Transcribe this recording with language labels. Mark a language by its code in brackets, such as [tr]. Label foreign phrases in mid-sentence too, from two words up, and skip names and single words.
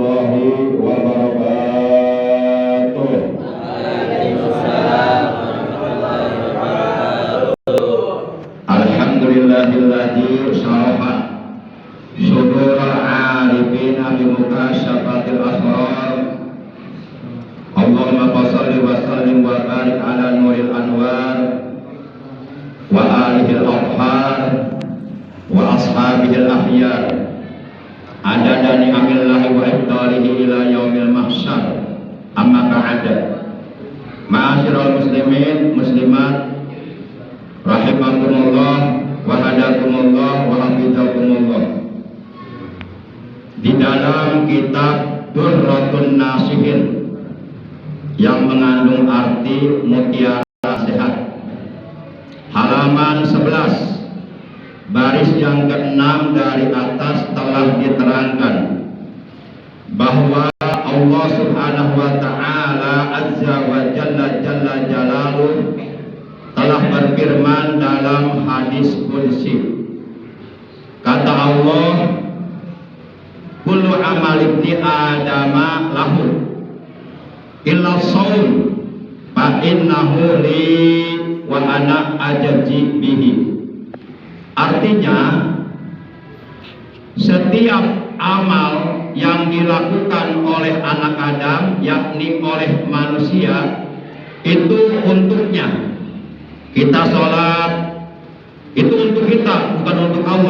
[ar] ورحمة الله وبركاته. وعليكم السلام ورحمة الله وبركاته. الحمد لله الذي شرح صدور العارفين بمكاشفة الأسرار. اللهم صل وسلم وبارك على نور الأنوار وآله الأطهار وأصحابه الأخيار عدد نعم الله وابتلائه إلى يوم المحشر. أما بعد. معاشر المسلمين مسلمات رحمكم الله وهداكم الله وحفظكم الله. [id] Di dalam kitab Durratun Nasihin yang mengandung arti mutiara sehat, halaman 11 baris yang ke-6 dari atas telah diterangkan bahwa [ar] الله سبحانه وتعالى عز وجل جلاله [id] telah berfirman dalam hadis qudsi. Kata Allah, [ar] كل عمل ابن آدم له إلا الصوم فإنه لي وأنا أجزي به. [id] Artinya, setiap amal yang dilakukan oleh anak Adam, yakni oleh manusia, itu untuknya. Kita sholat itu untuk kita, bukan untuk Allah.